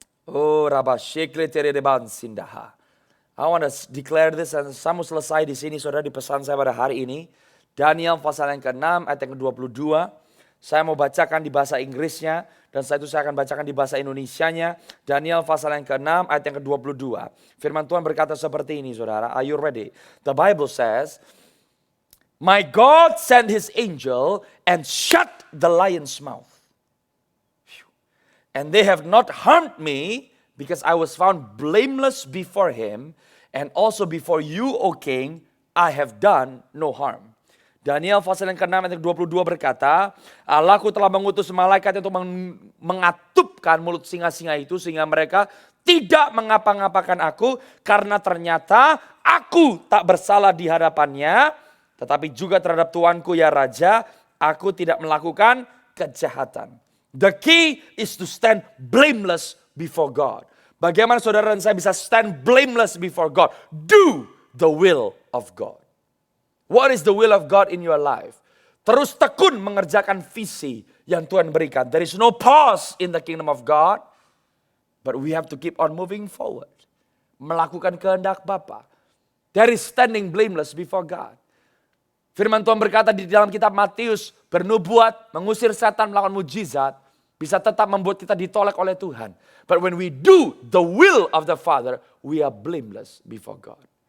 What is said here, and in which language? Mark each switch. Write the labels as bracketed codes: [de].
[en] Oh, Rabba Shekle Teredeban Sindaha. I want to declare this, [id] dan saya mau selesai di sini saudara di pesan saya pada hari ini. Daniel pasal yang ke-6 ayat yang ke-22. Saya mau bacakan di bahasa Inggrisnya dan setelah itu saya akan bacakan di bahasa Indonesianya. Daniel pasal yang ke-6 ayat yang ke-22. Firman Tuhan berkata seperti ini saudara. [en] Are you ready? The Bible says, my God sent his angel and shut the lion's mouth. And they have not harmed me because I was found blameless before him and also before you, O king, I have done no harm. [id] Daniel pasal yang ke-6 ayat 22 berkata, Allahku telah mengutus malaikat untuk mengatupkan mulut singa-singa itu sehingga mereka tidak mengapa-ngapakan aku karena ternyata aku tak bersalah di hadapannya, tetapi juga terhadap Tuanku ya Raja, aku tidak melakukan kejahatan. [en] The key is to stand blameless before God. [id] Bagaimana saudara dan saya bisa [en] stand blameless before God? Do the will of God. What is the will of God in your life? [id] Terus tekun mengerjakan visi yang Tuhan berikan. [en] There is no pause in the kingdom of God. But we have to keep on moving forward. [id] Melakukan kehendak Bapa. [en] There is standing blameless before God. [id] Firman Tuhan berkata di dalam kitab Matius, bernubuat, mengusir setan, melakukan mujizat, bisa tetap membuat kita ditolak oleh Tuhan. [en] But when we do the will of the Father, we are blameless before God.